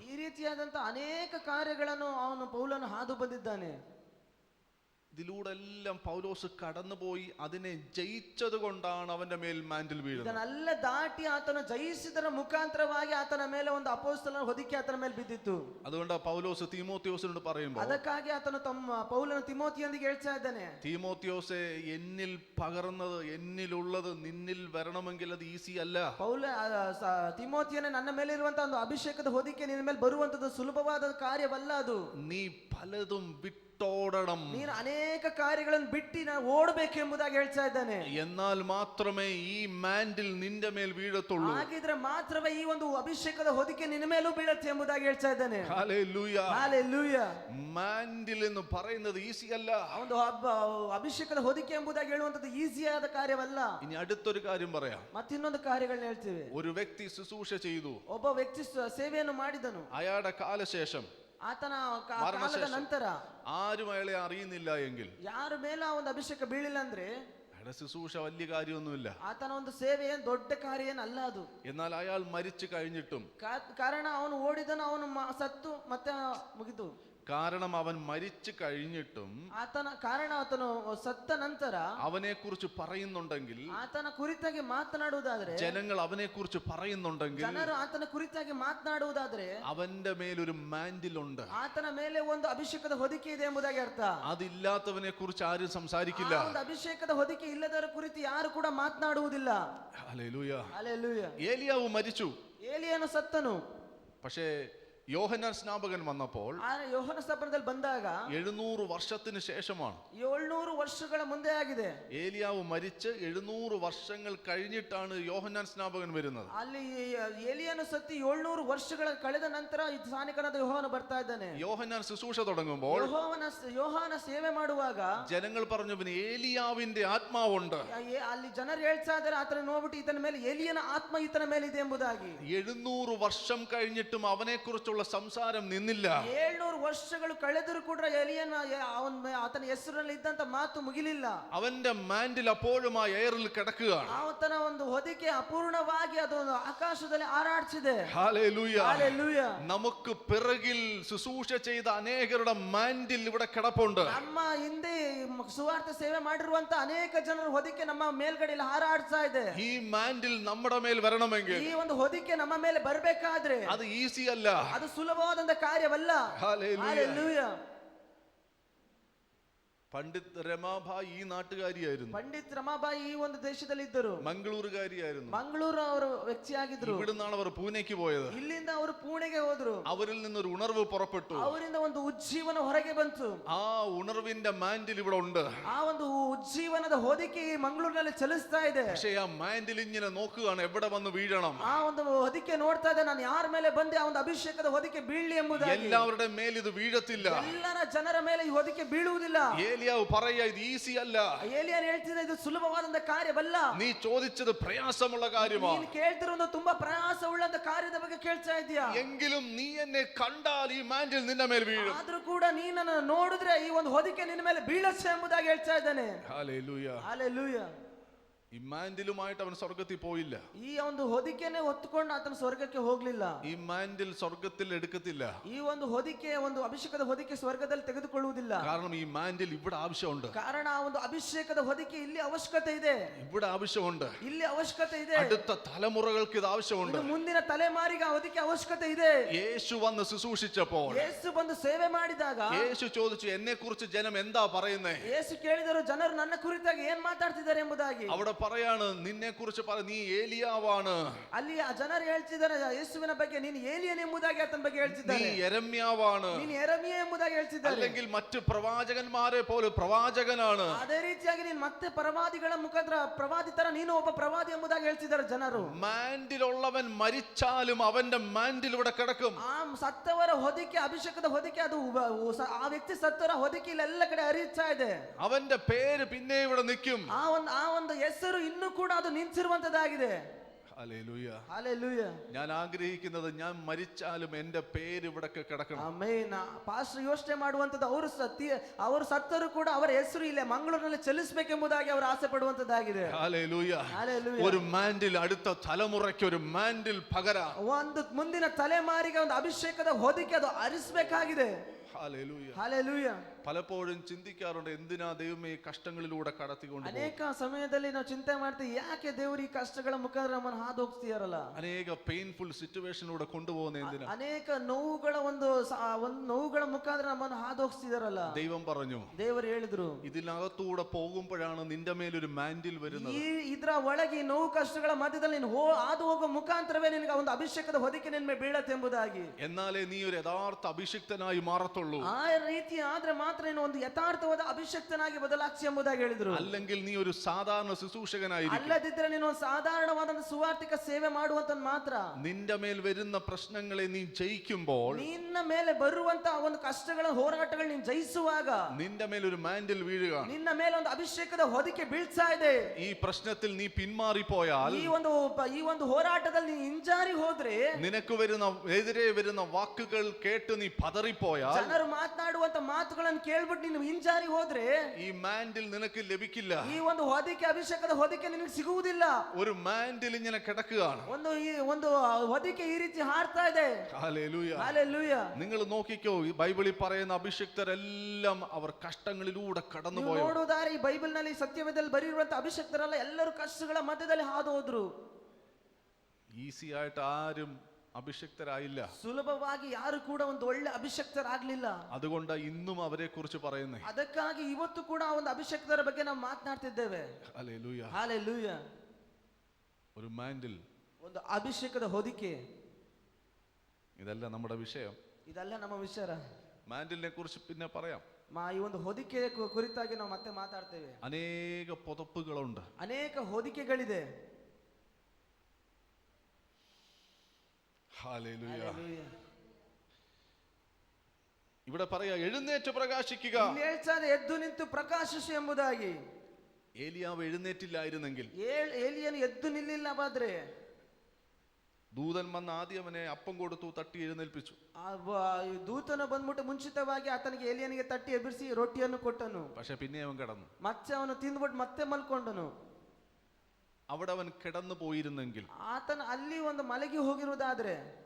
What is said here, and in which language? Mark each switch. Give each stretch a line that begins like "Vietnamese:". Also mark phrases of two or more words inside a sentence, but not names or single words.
Kannada: ಈ ರೀತಿಯಾದಂತ ಅನೇಕ ಕಾರ್ಯಗಳನ್ನು ಅವನು ಪೌಲನು ಹಾದು ಬಂದಿದ್ದಾನೆ.
Malayalam: ഇതിലൂടെ എല്ലാം പൗലോസ് കടന്നുപോയി അതിനെ ജയിച്ചത് കൊണ്ടാണ് അവന്റെ മേൽ മാൻഡിൽ വീഴുന്നത്.
Kannada: ಇದನ್ನೆಲ್ಲ ದಾಟಿ ಆತನು ಜಯಿಸಿದರ ಮುಖಾಂತರವಾಗಿ ಆತನ ಮೇಲೆ ಒಂದು ಅಪೊಸ್ತಲನ ಹೊದಿಕೆ ಆತನ ಮೇಲೆ ಬಿದ್ದಿತ್ತು.
Malayalam: അതുകൊണ്ട് പൗലോസ് തീമോത്തിയോസിനോട് പറയുമ്പോൾ,
Kannada: ಅದಕ್ಕಾಗಿ ಆತನು ಪೌಲನು ತಿಮೋತಿಯೊಂದಿಗೆ ಹೇಳ್ತಾ ಇದ್ದಾನೆ,
Malayalam: തീമോത്തിയോസെ, എന്നിൽ പകർന്നത്, എന്നിലുള്ളത് നിന്നിൽ വരണമെങ്കിൽ അത് ഈസി അല്ല.
Kannada: ತಿಮೋತಿಯನೇ, ನನ್ನ ಮೇಲೆ ಇರುವಂತಹ ಒಂದು ಅಭಿಷೇಕದ ಹೊದಿಕೆ ನಿನ್ನ ಮೇಲೆ ಬರುವಂತದ್ದು ಸುಲಭವಾದ ಕಾರ್ಯವಲ್ಲ. ಅದು
Malayalam: നീ പലതും വിട്ടോടണം,
Kannada: ನೀನು ಅನೇಕ ಕಾರ್ಯಗಳನ್ನು ಬಿಟ್ಟು ನಾನು ಓಡಬೇಕೆಂಬುದಾಗಿ ಹೇಳ್ತಾ ಇದ್ದಾನೆ.
Malayalam: എന്നാൽ മാത്രമേ ഈ മാൻഡിൽ നിന്റെ മേൽ വീഴത്തുള്ളൂ.
Kannada: ಹಾಗಿದ್ರೆ ಮಾತ್ರವೇ ಈ ಒಂದು ಅಭಿಷೇಕದ ಹೊದಿಕೆ ನಿನ್ನ ಮೇಲೂ ಬೀಳುತ್ತೆ ಎಂಬುದಾಗಿ ಹೇಳ್ತಾ ಇದ್ದಾನೆ.
Malayalam: ഹല്ലേലൂയ.
Kannada: ಹಲ್ಲೆಲೂಯಾ.
Malayalam: മാൻഡിൽ എന്ന് പറയുന്നത് ഈസി അല്ല.
Kannada: ಒಂದು ಅಭಿಷೇಕದ ಹೊದಿಕೆ ಎಂಬುದಾಗಿ ಹೇಳುವಂತದ್ದು ಈಸಿಯಾದ ಕಾರ್ಯವಲ್ಲ.
Malayalam: ഇനി അടുത്തൊരു കാര്യം പറയാം.
Kannada: ಮತ್ತಿನ್ನೊಂದು ಕಾರ್ಯಗಳನ್ನ ಹೇಳ್ತೀವಿ.
Malayalam: ഒരു വ്യക്തി ശുശ്രൂഷ ചെയ്തു,
Kannada: ಒಬ್ಬ ವ್ಯಕ್ತಿ ಸೇವೆಯನ್ನು ಮಾಡಿದನು.
Malayalam: അയാളുടെ കാലശേഷം,
Kannada: ಆತನ ಕಾಲದ ನಂತರ
Malayalam: ആരും അയാളെ അറിയുന്നില്ല എങ്കിൽ,
Kannada: ಯಾರ ಮೇಲೆ ಆ ಒಂದು ಅಭಿಷೇಕ ಬೀಳಿಲ್ಲ ಅಂದ್ರೆ
Malayalam: അയാളുടെ ശുശ്രൂഷ വലിയ കാര്യമൊന്നുമില്ല.
Kannada: ಆತನ ಒಂದು ಸೇವೆ ಏನ್ ದೊಡ್ಡ ಕಾರ್ಯ ಏನಲ್ಲ ಅದು.
Malayalam: എന്നാൽ അയാൾ മരിച്ചു കഴിഞ്ഞിട്ടും,
Kannada: ಕಾರಣ ಅವನು ಓಡಿದನು, ಅವನು ಸತ್ತು ಮತ್ತೆ ಮುಗಿದು.
Malayalam: കാരണം അവൻ മരിച്ചു കഴിഞ്ഞിട്ടും
Kannada: ಆತನು ಸತ್ತ ನಂತರ
Malayalam: അവനെ കുറിച്ച് പറയുന്നുണ്ടെങ്കിൽ,
Kannada: ಆತನ ಕುರಿತಾಗಿ ಮಾತನಾಡುವುದಾದ್ರೆ,
Malayalam: ജനങ്ങൾ അവനെ കുറിച്ച് പറയുന്നുണ്ടെങ്കിൽ,
Kannada: ಜನರು ಆತನ ಕುರಿತಾಗಿ ಮಾತನಾಡುವುದಾದ್ರೆ
Malayalam: അവന്റെ മേലൊരു മാൻഡിലുണ്ട്.
Kannada: ಆತನ ಮೇಲೆ ಒಂದು ಅಭಿಷೇಕದ ಹೊದಿಕೆ ಇದೆ ಎಂಬುದಾಗಿ ಅರ್ಥ.
Malayalam: അതില്ലാത്തവനെ കുറിച്ച് ആരും സംസാരിക്കില്ല.
Kannada: ಒಂದು ಅಭಿಷೇಕದ ಹೊದಿಕೆ ಇಲ್ಲದರ ಕುರಿತು ಯಾರು ಕೂಡ ಮಾತನಾಡುವುದಿಲ್ಲ.
Malayalam: ഹല്ലേലൂയ.
Kannada: ಹಲ್ಲೆಲೂಯಾ.
Malayalam: ഏലിയാവ് മരിച്ചു.
Kannada: ಏಲಿಯನು ಸತ್ತನು.
Malayalam: പക്ഷേ യോഹന്നാൻ സ്നാപകൻ വന്നപ്പോൾ
Kannada: ಯೋಹನ ಸ್ಥಾಪನದಲ್ಲಿ ಬಂದಾಗ
Malayalam: 700 വർഷത്തിന് ശേഷമാണ്.
Kannada: 700 ವರ್ಷಗಳ ಮುಂದೆ ಆಗಿದೆ.
Malayalam: ഏലിയാവ് മരിച്ച് 700 വർഷങ്ങൾ കഴിഞ്ഞിട്ടാണ് യോഹന്നാൻ സ്നാപകൻ വരുന്നത്.
Kannada: ಅಲ್ಲಿ ಏಲಿಯನು ಸತ್ತಿ 700 ವರ್ಷಗಳ ಕಳೆದ ನಂತರ ಸ್ಥಾನಿಕನಾದ ಯೋಹಾನ ಬರ್ತಾ ಇದ್ದಾನೆ.
Malayalam: യോഹന്നാൻ ശുശ്രൂഷ തുടങ്ങുമ്പോൾ
Kannada: ಯೋಹಾನ ಸೇವೆ ಮಾಡುವಾಗ
Malayalam: ജനങ്ങൾ പറഞ്ഞു, പിന്നെ ഏലിയാവിന്റെ ആത്മാവുണ്ട്.
Kannada: ಅಲ್ಲಿ ಜನರು ಹೇಳ್ತಾ ಇದ್ದಾರೆ, ಆತನ ನೋಡ್ಬಿಟ್ಟು ಈತನ ಮೇಲೆ ಏಲಿಯನ ಆತ್ಮ ಈತನ ಮೇಲೆ ಇದೆ ಎಂಬುದಾಗಿ.
Malayalam: 700 വർഷം കഴിഞ്ഞിട്ടും അവനെ കുറിച്ചുള്ള സംസാരം നിന്നില്ല.
Kannada: 700 ವರ್ಷಗಳು ಕಳೆದರೂ ಕೂಡ ಏಲಿಯನ ಆತನ ಹೆಸರಿನಲ್ಲಿ ಇದ್ದಂತ ಮಾತು ಮುಗಿಲಿಲ್ಲ.
Malayalam: അവന്റെ മാൻഡിൽ അപ്പോഴും ആ എയറിൽ കിടക്കുകയാണ്.
Kannada: ಆತನ ಒಂದು ಹೊದಿಕೆ ಅಪೂರ್ಣವಾಗಿ ಅದು ಆಕಾಶದಲ್ಲಿ ಹಾರಾಡ್ತಿದೆ.
Malayalam: ഹല്ലേലൂയ.
Kannada: ಹಲ್ಲೆಲೂಯಾ.
Malayalam: നമുക്ക് പിറകിൽ ശുശ്രൂഷ ചെയ്ത അനേകരുടെ മാൻഡിൽ ഇവിടെ കിടപ്പുണ്ട്.
Kannada: ನಮ್ಮ ಹಿಂದೆ ಸುವಾರ್ತೆ ಸೇವೆ ಮಾಡಿರುವಂತ ಅನೇಕ ಜನರ ಹೊದಿಕೆ ನಮ್ಮ ಮೇಲ್ಗಡೆಯಲ್ಲಿ ಹಾರಾಡ್ತಾ ಇದೆ.
Malayalam: ഈ മാൻഡിൽ നമ്മുടെ മേൽ വരണമെങ്കിൽ,
Kannada: ಈ ಒಂದು ಹೊದಿಕೆ ನಮ್ಮ ಮೇಲೆ ಬರಬೇಕಾದ್ರೆ
Malayalam: അത് ഈസി അല്ല.
Kannada: ಅದು ಸುಲಭವಾದಂತ ಕಾರ್ಯವಲ್ಲ.
Malayalam: ഹല്ലേലൂയ.
Kannada: ಹಲ್ಲೆಲೂಯಾ.
Malayalam: പണ്ഡിത് രമാഭായ് ഈ നാട്ടുകാരിയായിരുന്നു,
Kannada: ಪಂಡಿತ್ ರಮಾಬಾಯಿ ಈ ಒಂದು ದೇಶದಲ್ಲಿ ಇದ್ದರು,
Malayalam: മംഗളൂരുകാരിയായിരുന്നു.
Kannada: ಮಂಗಳೂರು ಅವರು ವ್ಯಕ್ತಿಯಾಗಿದ್ರು.
Malayalam: ഇവിടുന്നാണ് അവർ പൂനെക്ക് പോയത്.
Kannada: ಇಲ್ಲಿಂದ ಅವರು ಪುಣೆಗೆ ಹೋದ್ರು.
Malayalam: അവരിൽ നിന്നൊരു ഉണർവ് പുറപ്പെട്ടു.
Kannada: ಅವರಿಂದ ಒಂದು ಉಜ್ಜೀವನ ಹೊರಗೆ ಬಂತು.
Malayalam: ആ ഉണർവിന്റെ മാൻഡിൽ ഇവിടെ ഉണ്ട്.
Kannada: ಆ ಒಂದು ಉಜ್ಜೀವನದ ಹೊದಿಕೆ ಈ ಮಂಗಳೂರಿನಲ್ಲಿ ಚಲಿಸ್ತಾ ಇದೆ.
Malayalam: പക്ഷേ ആ മാൻഡിൽ ഇങ്ങനെ നോക്കുകയാണ് എവിടെ വന്ന് വീഴണം.
Kannada: ಆ ಒಂದು ಹೊದಿಕೆ ನೋಡ್ತಾ ಇದೆ, ನಾನು ಯಾರ ಮೇಲೆ ಬಂದೆ ಆ ಒಂದು ಅಭಿಷೇಕದ ಹೊದಿಕೆ ಬೀಳಲಿ ಎಂಬುದಾಗಿ.
Malayalam: എല്ലാവരുടെ മേൽ ഇത് വീഴത്തില്ല.
Kannada: ಎಲ್ಲರ ಜನರ ಮೇಲೆ ಈ ಹೊದಿಕೆ ಬೀಳುವುದಿಲ್ಲ.
Malayalam: ഏലിയാവ് പറയാ ഇത് ഈസി അല്ല.
Kannada: ಏಲಿಯನ್ ಹೇಳ್ತಿದ್ದ ಇದು ಸುಲಭವಾದಂತ ಕಾರ್ಯವಲ್ಲ.
Malayalam: നീ ചോദിച്ചത് പ്രയാസമുള്ള കാര്യമാണ്.
Kannada: ನೀನು ಕೇಳ್ತಿರೋದು ತುಂಬಾ ಪ್ರಯಾಸವುಳ್ಳಂತ ಕಾರ್ಯದ ಬಗ್ಗೆ ಕೇಳ್ತಾ ಇದೀಯಾ.
Malayalam: എങ്കിലും നീ എന്നെ കണ്ടാൽ ഈ മാൻഡിൽ നിന്റെ മേൽ വീഴും.
Kannada: ಆದ್ರೂ ಕೂಡ ನೀನನ್ನು ನೋಡಿದ್ರೆ ಈ ಒಂದು ಹೊದಿಕೆ ನಿನ್ನ ಮೇಲೆ ಬೀಳತ್ತೆ ಎಂಬುದಾಗಿ ಹೇಳ್ತಾ ಇದ್ದಾನೆ.
Malayalam: ഹല്ലേലൂയ,
Kannada: ಹಲ್ಲೆಲೂಯಾ.
Malayalam: ഈ മാൻഡിലുമായിട്ട് അവൻ സ്വർഗത്തിൽ പോയില്ല.
Kannada: ಈ ಒಂದು ಹೊದಿಕೆನೆ ಹೊತ್ತುಕೊಂಡು ಆತನ ಸ್ವರ್ಗಕ್ಕೆ ಹೋಗ್ಲಿಲ್ಲ.
Malayalam: ഈ മാൻഡിൽ സ്വർഗത്തിൽ എടുക്കത്തില്ല.
Kannada: ಈ ಒಂದು ಹೊದಿಕೆ, ಒಂದು ಅಭಿಷೇಕದ ಹೊದಿಕೆ ಸ್ವರ್ಗದಲ್ಲಿ ತೆಗೆದುಕೊಳ್ಳುವುದಿಲ್ಲ.
Malayalam: കാരണം ഈ മാൻഡിൽ ഇവിടെ ആവശ്യമുണ്ട്.
Kannada: ಕಾರಣ ಆ ಒಂದು ಅಭಿಷೇಕದ ಹೊದಿಕೆ ಇಲ್ಲಿ ಅವಶ್ಯಕತೆ ಇದೆ.
Malayalam: ഇവിടെ ആവശ്യമുണ്ട്.
Kannada: ಇಲ್ಲಿ ಅವಶ್ಯಕತೆ ಇದೆ.
Malayalam: അടുത്ത തലമുറകൾക്ക് ഇത് ആവശ്യമുണ്ട്.
Kannada: ಇದು ಮುಂದಿನ ತಲೆಮಾರಿಗೆ ಆ ಹೊದಿಕೆ ಅವಶ್ಯಕತೆ ಇದೆ.
Malayalam: യേശു വന്ന് ശുശ്രൂഷിച്ചപ്പോൾ
Kannada: ಯೇಸು ಬಂದು ಸೇವೆ ಮಾಡಿದಾಗ
Malayalam: യേശು ചോദിച്ചു എന്നെ കുറിച്ച് ജനം എന്താ പറയുന്നേ.
Kannada: ಯೇಸು ಕೇಳಿದರು ಜನರು ನನ್ನ ಕುರಿತಾಗಿ ಏನ್ ಮಾತಾಡ್ತಿದ್ದಾರೆ ಎಂಬುದಾಗಿ.
Malayalam: അവിടെ പറയാണ് നിന്നെ കുറിച്ച് നീ ഏലിയാവാണ്.
Kannada: ಅಲ್ಲಿ ಆ ಜನರು ಹೇಳ್ತಿದ್ದಾರೆ ಯೇಸುವಿನ ಬಗ್ಗೆ ನೀನು ಏಲಿಯನ್ ಎಂಬುದಾಗಿ ಆತನ ಬಗ್ಗೆ
Malayalam: നീ
Kannada: ಹೇಳ್ತಿದ್ದಾರೆ.
Malayalam: യെരമ്യാവാണ്.
Kannada: ನೀನು ಯೆರೆಮೀಯ ಎಂಬುದಾಗಿ ಹೇಳ್ತಿದ್ದಾರೆ.
Malayalam: അല്ലെങ്കിൽ മറ്റു പ്രവാചകന്മാരെ പോലെ പ്രവാചകനാണ്.
Kannada: ಅದೇ ರೀತಿಯಾಗಿ ನೀನು ಮತ್ತೆ ಪ್ರವಾದಿಗಳ ಮುಖಾಂತರ ಪ್ರವಾದಿ ತರ ನೀನು ಒಬ್ಬ ಪ್ರವಾದಿ ಎಂಬುದಾಗಿ ಹೇಳ್ತಿದ್ದಾರೆ ಜನರು.
Malayalam: മാൻഡിലുള്ളവൻ മരിച്ചാലും അവന്റെ മാൻഡിൽ ഇവിടെ കിടക്കും.
Kannada: ಆ ಸತ್ತವರ ಹೊದಿಕೆ, ಅಭಿಷೇಕದ ಹೊದಿಕೆ, ಅದು ಆ ವ್ಯಕ್ತಿ ಸತ್ತವರ ಹೊದಿಕೆ ಇಲ್ಲ ಎಲ್ಲ ಕಡೆ ಹರಿಯುತ್ತಾ ಇದೆ.
Malayalam: അവന്റെ പേര് പിന്നെ ഇവിടെ നിൽക്കും.
Kannada: ಆ ಒಂದು ಹೆಸರು ಇನ್ನೂ ಕೂಡ ಅದು ನಿಂತಿರುವಂತದ್ದಾಗಿದೆ.
Malayalam: ഹല്ലേലൂയ.
Kannada: ಹಲ್ಲೆಲೂಯಾ.
Malayalam: ഞാൻ ആഗ്രഹിക്കുന്നത് ഞാൻ മരിച്ചാലും എന്റെ പേര് ഇവിടെ കിടക്കണം.
Kannada: ಆಮೆನ್. ಪಾಸ್ಟರ್ ಯೋಚನೆ ಮಾಡುವಂತದ್ದು ಅವರು ಸತ್ತರು ಕೂಡ ಅವರ ಹೆಸರು ಇಲ್ಲೇ ಮಂಗಳೂರಿನಲ್ಲಿ ಚಲಿಸಬೇಕೆಂಬುದಾಗಿ ಅವರು ಆಸೆ ಪಡುವಂತದ್ದಾಗಿದೆ.
Malayalam: ഹല്ലേലൂയ.
Kannada: ಹಲ್ಲೆಲೂಯಾ.
Malayalam: ഒരു മാൻഡിൽ അടുത്ത തലമുറയ്ക്ക് ഒരു മാൻഡിൽ പകരാം.
Kannada: ಒಂದು ಮುಂದಿನ ತಲೆಮಾರಿಗೆ ಒಂದು ಅಭಿಷೇಕದ ಹೊದಿಕೆ ಅದು ಹರಿಸಬೇಕಾಗಿದೆ.
Malayalam: ഹല്ലേലൂയ.
Kannada: ಹಲ್ಲೆಲೂಯಾ.
Malayalam: പലപ്പോഴും ചിന്തിക്കാറുണ്ട് എന്തിനാ ദൈവമേ ഈ കഷ്ടങ്ങളിലൂടെ കടത്തിക്കൊണ്ട്
Kannada: ಅನೇಕ ಸಮಯದಲ್ಲಿ ನಾವು ಚಿಂತೆ ಮಾಡ್ತೀವಿ, ಯಾಕೆ ದೇವರು ಈ ಕಷ್ಟಗಳ ಮುಖಾಂತರ ನಮ್ಮನ್ನು ಹಾದು ಹೋಗ್ತಿದಾರಲ್ಲ.
Malayalam: അനേക
English: painful situation-ilūde
Malayalam: കൊണ്ടുപോകുന്ന എന്തിനാ.
Kannada: ಅನೇಕ ನೋವುಗಳ ಒಂದು ನೋವುಗಳ ಮುಖಾಂತರ ನಮ್ಮನ್ನು ಹಾದು ಹೋಗ್ತಿದಾರಲ್ಲ.
Malayalam: ദൈവം പറഞ്ഞു,
Kannada: ದೇವರು ಹೇಳಿದ್ರು,
Malayalam: ഇതിനകത്തൂടെ പോകുമ്പോഴാണ് നിന്റെ മേലൊരു മാൻഡിൽ വരുന്നത്.
Kannada: ಇದರ ಒಳಗೆ ನೋವು ಕಷ್ಟಗಳ ಮಧ್ಯದಲ್ಲಿ ನೀನು ಹಾದು ಹೋಗುವ ಮುಖಾಂತರವೇ ನಿನಗೆ ಒಂದು ಅಭಿಷೇಕದ ಹೊದಿಕೆ ನಿನ್ನ ಮೇಲೆ ಬೀಳತ್ತೆ ಎಂಬುದಾಗಿ.
Malayalam: എന്നാലേ നീ ഒരു യഥാർത്ഥ അഭിഷിക്തനായി മാറത്തുള്ളൂ.
Kannada: ಆ ರೀತಿ ಆದ್ರೆ ಮಾತ್ರ ನೀನು ಒಂದು ಯಥಾರ್ಥವಾದ ಅಭಿಷಕ್ತನಾಗಿ ಬದಲಾಗ್ಸಿ ಎಂಬುದಾಗಿ ಹೇಳಿದ್ರು.
Malayalam: അല്ലെങ്കിൽ നീ ഒരു സാധാരണ ശുശ്രൂഷകനായിരിക്കും.
Kannada: ಅಲ್ಲದಿದ್ರೆ ನೀನು ಒಂದು ಸಾಧಾರಣವಾದ ಸುವಾರ್ತಿಕ ಸೇವೆ ಮಾಡುವಂತ ಮಾತ್ರ.
Malayalam: നിന്റെ മേൽ വരുന്ന പ്രശ്നങ്ങളെ നീ ജയിക്കുമ്പോൾ,
Kannada: ನಿನ್ನ ಮೇಲೆ ಬರುವಂತ ಒಂದು ಕಷ್ಟಗಳ ಹೋರಾಟಗಳು ನೀನು ಜಯಿಸುವಾಗ
Malayalam: നിന്റെ മേൽ ഒരു മാൻഡിൽ വീഴുകയാണ്.
Kannada: ನಿನ್ನ ಮೇಲೆ ಒಂದು ಅಭಿಷೇಕದ ಹೊದಿಕೆ ಬೀಳ್ತಾ ಇದೆ.
Malayalam: ഈ പ്രശ്നത്തിൽ നീ പിന്മാറിപ്പോയാൽ,
Kannada: ಈ ಒಂದು ಹೋರಾಟದಲ್ಲಿ ನೀನು ಹಿಂಜಾರಿ ಹೋದ್ರೆ,
Malayalam: നിനക്ക് എതിരെ വരുന്ന വാക്കുകൾ കേട്ട് നീ പതറിപ്പോയാൽ,
Kannada: ಜನರು ಮಾತನಾಡುವಂತ ಮಾತುಗಳನ್ನು ಕೇಳ್ಬಿಟ್ಟು ನೀನು ಹಿಂಜಾರಿ ಹೋದ್ರೆ
Malayalam: ഈ മാൻഡിൽ നിനക്ക് ലഭിക്കില്ല.
Kannada: ಈ ಒಂದು ಹೊದಿಕೆ, ಅಭಿಷೇಕದ ಹೊದಿಕೆ ನಿನಗೆ ಸಿಗುವುದಿಲ್ಲ.
Malayalam: ഒരു മാൻഡിൽ ഇങ്ങനെ കിടക്കുകയാണ്.
Kannada: ಒಂದು ಹೊದಿಕೆ ಈ ರೀತಿ ಹಾರ್ತಾ ಇದೆ.
Malayalam: ഹല്ലേലൂയ.
Kannada: ಹಲ್ಲೆಲೂಯಾ.
Malayalam: നിങ്ങൾ നോക്കിക്കോ, ഈ ബൈബിളിൽ പറയുന്ന അഭിഷിക്തരെല്ലാം അവർ കഷ്ടങ്ങളിലൂടെ കടന്നുപോയി.
Kannada: ನೋಡುವುದಾರೆ ಈ ಬೈಬಲ್ ನಲ್ಲಿ ಸತ್ಯವೇದದಲ್ಲಿ ಬರೆದಿರುವಂತ ಅಭಿಷಕ್ತರೆಲ್ಲ ಎಲ್ಲರೂ ಕಷ್ಟಗಳ ಮಧ್ಯದಲ್ಲಿ ಹಾದು ಹೋದ್ರು.
Malayalam: ഈസി ആയിട്ട് ആരും അഭിഷിക്തരായില്ല.
Kannada: ಸುಲಭವಾಗಿ ಯಾರು ಕೂಡ ಒಂದು ಒಳ್ಳೆ ಅಭಿಷಕ್ತರಾಗ್ಲಿಲ್ಲ.
Malayalam: അതുകൊണ്ട് ഇന്നും അവരെ കുറിച്ച് പറയുന്നേ.
Kannada: ಅದಕ್ಕಾಗಿ ಇವತ್ತು ಕೂಡ ಒಂದು ಅಭಿಷಕ್ತರ ಬಗ್ಗೆ ನಾವು ಮಾತನಾಡ್ತಿದ್ದೇವೆ.
Malayalam: ഹല്ലേലൂയ.
Kannada: ಹಲ್ಲೆಲೂಯಾ.
Malayalam: ഒരു മാൻഡിൽ,
Kannada: ಒಂದು ಅಭಿಷೇಕದ ಹೊದಿಕೆ.
Malayalam: ഇതല്ല നമ്മുടെ വിഷയം.
Kannada: ಇದೆಲ್ಲ ನಮ್ಮ ವಿಚಾರ.
Malayalam: മാൻഡിലിനെ കുറിച്ച് പിന്നെ പറയാം.
Kannada: ಈ ಒಂದು ಹೊದಿಕೆ ಕುರಿತಾಗಿ ನಾವು ಮತ್ತೆ ಮಾತಾಡ್ತೇವೆ.
Malayalam: അനേക പുതപ്പുകളുണ്ട്.
Kannada: ಅನೇಕ ಹೊದಿಕೆಗಳಿದೆ.
Malayalam: ഹല്ലേലൂയ. ഇവിടെ പറയാ എഴുന്നേറ്റ് പ്രകാശിക്കുക.
Kannada: ಹೇಳ್ತಾರೆ ಎದ್ದು ನಿಂತು ಪ್ರಕಾಶಿಸು ಎಂಬುದಾಗಿ.
Malayalam: ഏലിയാവ് എഴുന്നേറ്റില്ലായിരുന്നെങ്കിൽ,
Kannada: ಏಲಿಯನು ಎದ್ದು ನಿಲ್ಲಿಲ್ಲವಾದ್ರೆ,
Malayalam: ദൂതൻ വന്ന് ആദ്യം അവനെ അപ്പം കൊടുത്തു, തട്ടി എഴുന്നേൽപ്പിച്ചു.
Kannada: ದೂತನು ಬಂದ್ಬಿಟ್ಟು ಮುಂಚಿತವಾಗಿ ಆತನಿಗೆ ಏಲಿಯನಿಗೆ ತಟ್ಟಿ ಎಬ್ಬಿಸಿ ರೊಟ್ಟಿಯನ್ನು ಕೊಟ್ಟನು.
Malayalam: പക്ഷെ പിന്നെ അവൻ കിടന്നു.
Kannada: ಮತ್ತೆ ಅವನು ತಿಂದ್ಬಿಟ್ಟು ಮತ್ತೆ ಮಲ್ಕೊಂಡನು.
Malayalam: അവിടെ അവൻ കിടന്നു പോയിരുന്നെങ്കിൽ,
Kannada: ಆತನ ಅಲ್ಲಿ ಒಂದು ಮಲಗಿ ಹೋಗಿರುವುದಾದ್ರೆ,